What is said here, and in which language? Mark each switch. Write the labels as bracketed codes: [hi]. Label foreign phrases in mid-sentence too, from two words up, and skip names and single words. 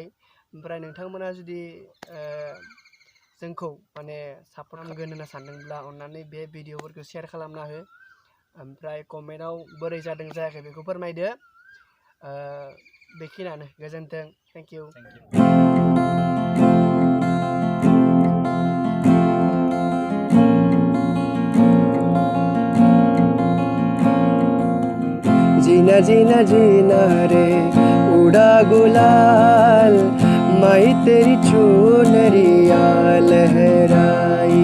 [brx] ओमफ्राय नोंथांमोना जुदि जोंखौ माने सापर्ट खालामगोन होनना सानदोंब्ला अन्नानै बे भिडिअफोरखौ शेयार खालामना हो। ओमफ्राय कमेन्टआव बोरै जादों जायाखै बेखौ फोरमायदो। बेखिनियानो, गोजोन्थों, [en] thank you. [hi] जीना जीना जीना रे उड़ा गुलाल, माई तेरी चुनरिया लहराई।